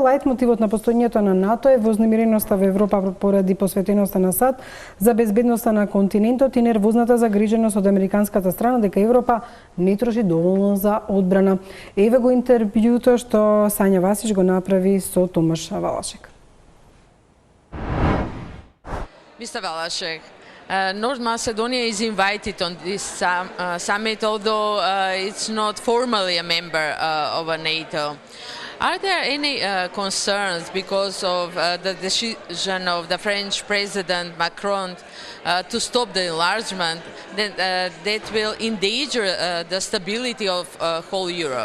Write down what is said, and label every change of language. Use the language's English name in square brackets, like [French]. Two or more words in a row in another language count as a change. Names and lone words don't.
[Macedonian] Лајтмотивот на постоењето на НАТО е вознемиреноста во Европа поради посветеноста на САД за безбедноста на континентот и нервозната загриженост од американската страна дека Европа не троши доволно за одбрана. Еве го интервјуто што Сања Васич го направи со Томаш Валашек. [English] Mr. Valashek, North Macedonia is invited on this summit, although it's not formally a member of NATO. Are there any concerns because of the decision of the French President Macron to stop the enlargement that will endanger the stability of whole Europe?